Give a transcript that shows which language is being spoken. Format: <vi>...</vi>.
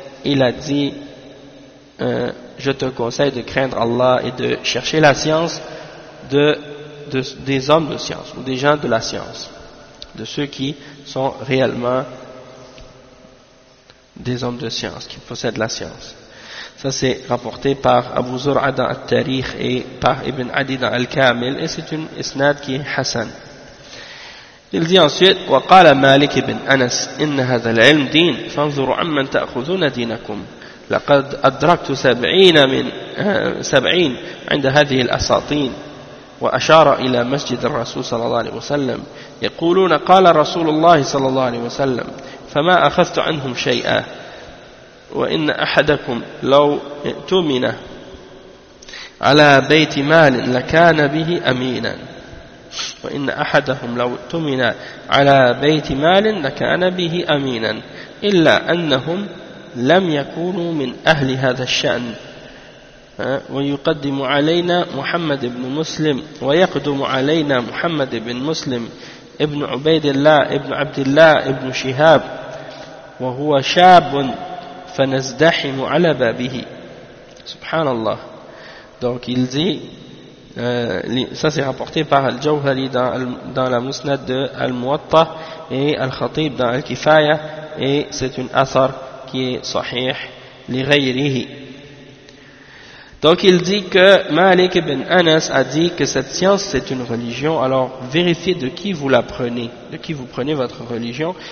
<fr>Il a dit je te conseille de craindre Allah et de chercher la science des hommes de science ou des gens de la science, de ceux qui sont réellement des hommes de science, qui possèdent la science. Ça c'est rapporté par Abu Zur'a dans Al-Tarikh et par Ibn Adi dans Al-Kamil, et c'est une isnad qui est hassan. Il dit ensuite</fr> <ar>wa qala Malik ibn Anas in hadha al-'ilm din fanzuru amman ta'khudhuna dinakum laqad adraktu 70 min 70 inda hadhihi al-asatin wa ashara ila masjid ar-rasul sallallahu alayhi wa sallam yaquluna qala rasulullah sallallahu alayhi wa sallam fama akhadhtu 'anhum shay'an وإن أحدكم لو ائتمن على بيت مال لكان به أمينا وإن أحدهم لو ائتمن على بيت مال لكان به أمينا إلا أنهم لم يكونوا من أهل هذا الشأن ويقدم علينا محمد بن مسلم ويقدم علينا محمد بن مسلم ابن عبيد الله ابن عبد الله ابن شهاب وهو شاب فنزدحم على بابه سبحان الله.</ar> <fr>Donc il dit ça c'est rapporté par Al-Jawhari dans la musnad de Al-Muwatta et Al-Khatib dans Al-Kifaya, et c'est un athar qui est sahih li ghayrihi. Donc il dit que Malik ibn Anas a dit que cette science c'est une religion, alors vérifiez de qui vous la prenez, de qui vous prenez votre religion.</fr>